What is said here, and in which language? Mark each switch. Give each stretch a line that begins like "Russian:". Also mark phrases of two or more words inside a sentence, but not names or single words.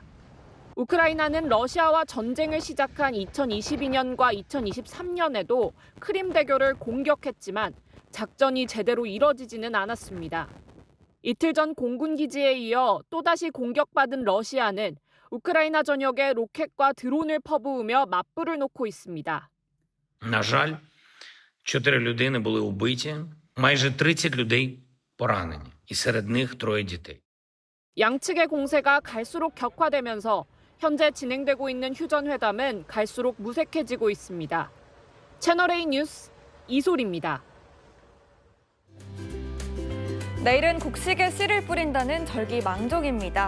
Korean: 우크라이나는 러시아와 전쟁을 시작한 2022년과 2023년에도 크림대교를 공격했지만 작전이 제대로 이뤄지지는 않았습니다. 이틀 전 공군 기지에 이어 또다시 공격받은 러시아는 우크라이나 전역에 로켓과 드론을 퍼부으며 맞불을 놓고 있습니다.
Ukrainian: На жаль, 4 людини були убиті, майже 30 людей поранені, і серед них 3 дітей.
Korean: 양측의 공세가 갈수록 격화되면서 현재 진행되고 있는 휴전회담은 갈수록 무색해지고 있습니다. 채널A 뉴스 이솔입니다. 내일은 곡식에 씨를 뿌린다는 절기 망족입니다.